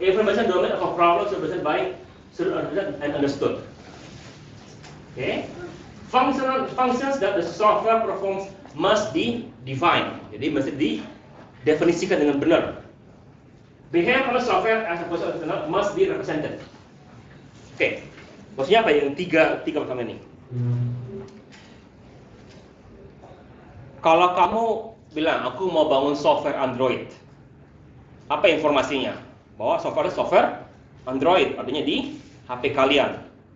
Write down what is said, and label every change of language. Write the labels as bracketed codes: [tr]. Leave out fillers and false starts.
[en] Information domain of a problem represented by and understood. Okay. Functions that the software performs must be defined. [id] Jadi mesti didefinisikan dengan benar. [en] Behavior of the software as a process must be represented. [id] Oke. Maksudnya apa yang tiga pertama ini? Kalau kamu bilang aku mau bangun software Android, apa informasinya? Bahwa software Android, artinya di HP kalian.